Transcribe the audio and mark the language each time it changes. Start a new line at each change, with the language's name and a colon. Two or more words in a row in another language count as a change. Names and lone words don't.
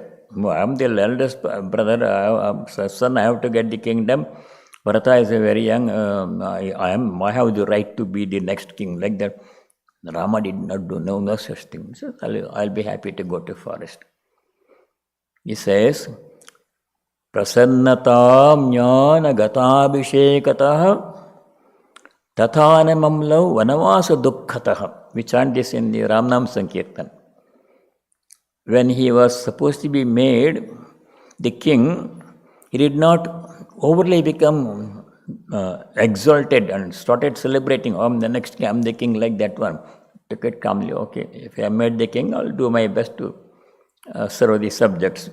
English: I am the eldest brother, son, I have to get the kingdom. Bharata is a very young, I have the right to be the next king, like that. Rama did not do no such thing. So I'll be happy to go to forest. He says,
Sanskrit: Prasannatam jnana gatabhishekatah tathanamamlau vanavasa dukkhataha.
English: We chant this in the Ramnam Sankirtan. When he was supposed to be made the king, he did not overly become exalted and started celebrating, oh, I'm the next king, I'm the king, like that one. Took it calmly, okay, if I am made the king, I'll do my best to serve the subjects.